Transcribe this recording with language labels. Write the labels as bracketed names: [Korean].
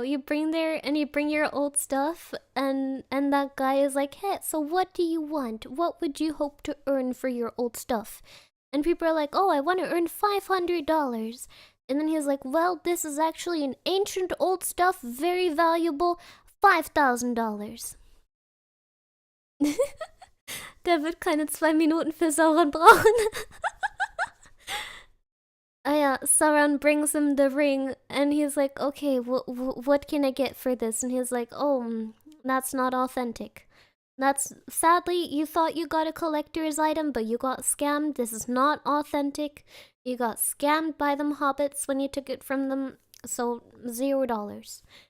[English] You bring there and you bring your old stuff, and that guy is like, hey, so what do you want? What would you hope to earn for your old stuff? And people are like, oh, I want to earn $500. And then he's like, well, this is actually an ancient old stuff, very valuable, $5,000. [German] Der wird keine 2 Minuten für Sauron brauchen. [English] Yeah, Sauron brings him the ring, and he's like, okay, what can I get for this? And he's like, oh, that's not authentic. That's, sadly, you thought you got a collector's item, but you got scammed. This is not authentic. You got scammed by them hobbits when you took it from them, so $0.